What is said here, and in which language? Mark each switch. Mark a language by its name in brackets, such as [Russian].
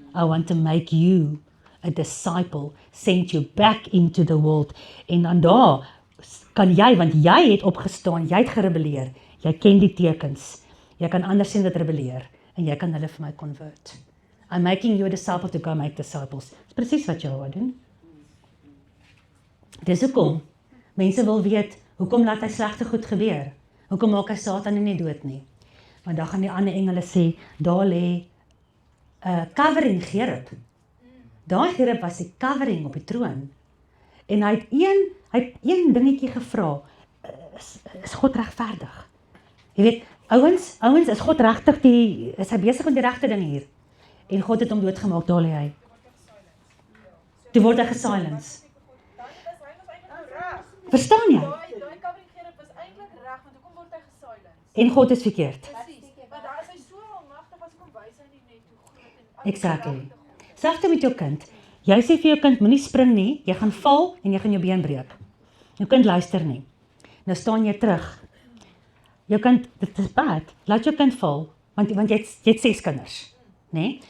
[English] I want to make you a disciple, send you back into the world. [Afrikaans] En dan daar kan jy, want jy het opgestaan, jy het gerebelleer, jy ken die tekens, jy kan anders sien wat rebelleer, en jy kan hulle vir my convert. [English] I'm making you a disciple to go make disciples. [Afrikaans] Dis presies wat Jehovah doen. Dis hoekom mense wil weet, hoekom laat hy slegte goed gebeur? Hoekom maak hy Satan nie dood nie? Want dan gaan die ander engele sê, daar lê covering Gerub. Daai Gerub was die covering op die troon. En hy het een dingetjie gevra, is God regverdig? Jy weet, ouens, is God regtig is hy besig met die regte ding hier? En God het hom doodgemaak, daar lê hy. Toe word hy gesilence. Verstaan jy? Daai covering Gerub was eintlik reg, want hoekom word hy gesilence? En God is verkeerd. Presies. Want daar is hy so almagtig as kom wys hy nie net hoe groot en Exactly. Selfs met jou kind. Jy sê vir jou kind, moenie spring nie, jy gaan val en jy gaan jou been breek. Jou kind luister nie. Nou staan jy terug. jou kind, dit is bad, laat jou kind val, want jy het 6 kinders, nee?